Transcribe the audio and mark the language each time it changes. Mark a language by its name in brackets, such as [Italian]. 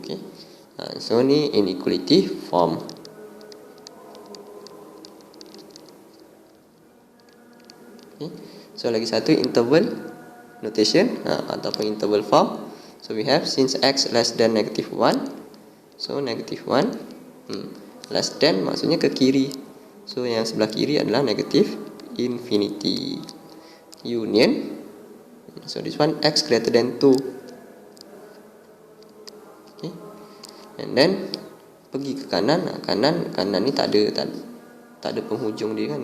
[English] Okay, so ni inequality form. Okay, so [Malay] lagi satu [English] interval notation [Malay] ataupun [English] interval form. So we have since x less than negative 1. So negative 1 less than [Malay] maksudnya ke kiri. So yang sebelah kiri adalah [English] negative infinity. Union. So this one x greater than 2. Okay. And then [Malay] pergi ke kanan. Kanan ni tak ada penghujung dia kan.